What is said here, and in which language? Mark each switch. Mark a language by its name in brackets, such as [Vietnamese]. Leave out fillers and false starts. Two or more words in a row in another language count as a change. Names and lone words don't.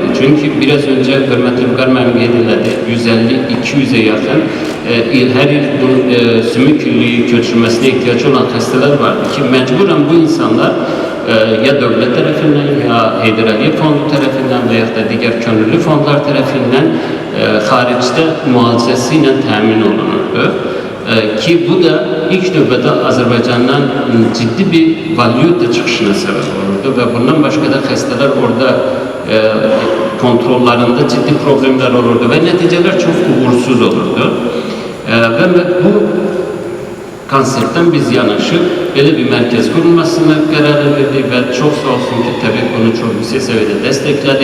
[Azerbaijani] Çünki biraz öncə hörmətli Vüqar müəllim qeyd elədi, 150-200'e yaxın hər il bu sümük illiyi köçürülməsinə ehtiyacı olan xəstələr vardı ki, məcburen bu insanlar [Turkish] ya devlet tarafından [Azerbaijani] ya Heydər Əliyev fondu [Turkish] tarafından veya da diğer [Azerbaijani] könüllü fondlar [Turkish] tarafından haricde [Azerbaijani] müalicəsiyle təmin olunurdu. Ki bu da ilk növbədə Azərbaycandan ciddi bir valyuta çıxışına səbəb olurdu ve bundan başka da xəstələr orada kontrollarında ciddi problemler olurdu [Turkish] ve neticeler çok [Azerbaijani] uğursuz olurdu. [Turkish] Ve bu konseptten biz yanaşıp böyle bir merkez kurulmasına karar verdik ve çok sağ olsun ki tabii bunu çok yüksek seviyede destekledi.